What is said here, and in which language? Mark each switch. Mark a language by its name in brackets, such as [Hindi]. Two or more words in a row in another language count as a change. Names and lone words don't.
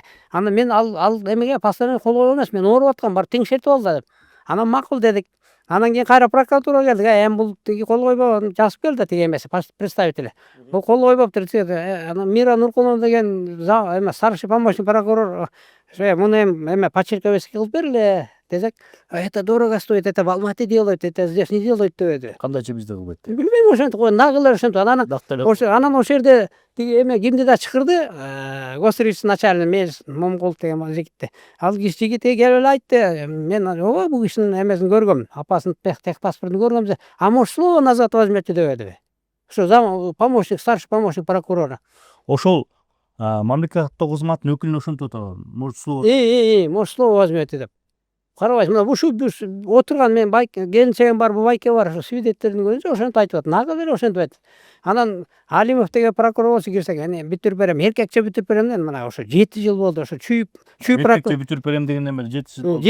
[Kyrgyz] Анан мен ал эмеге постановление кол койгон эмес, мен ооруп аткам, бар теңшертип ал да деп. Анан макул дедик. Анан кийин кайра прокуратурага келдик. Эми бул тиги кол койбогон, жазып келди тиги эмеси, представители. Бул кол койбоптур деді. Анан Мира Нуркуловна деген эме [Russian] старший помощник прокурор, [Kyrgyz] муну эми почерк эмеси кылып бергиле десек, [Russian] это дорого стоит, это в Алматы делают, это здесь не делают деп. [Kyrgyz] кандайча бизде кылбайт деп. Билбейм, ошентип кой, нагылар ошентип. Анан ошол жерде тиги эме кимди да чакырды, [Russian] госрегистр начальник [Kyrgyz] Мелис Момгулов деген жигитти. Ал жигит келип эле айтты, мен ооба бул кишинин эмесин көргөм, апасынын тех паспортун көргөм, [Russian] а может слово назад возьмете деп. Ошо помощник, старший помощник прокурора. [Kyrgyz] Ошол мамлекеттик кызматтын өкүлүнө ошентип атат. [Russian] Может слово. Может слово возьмете деп. [Kyrgyz] Карабайсың, мына ушу отурган мен келинчегим бар, байке бар, ошо свидетельдин көзүнчө ошентип айтып атат. Нагы эле ошентип айтат. Анан Алимов деген прокурор болсо кирсек, эне бүтүрүп берем, эркекче бүтүрүп берем деген, мына ошо 7 жыл болду, ошо чүй Эркекче бүтүрүп берем дегенден бери 7 жыл болду.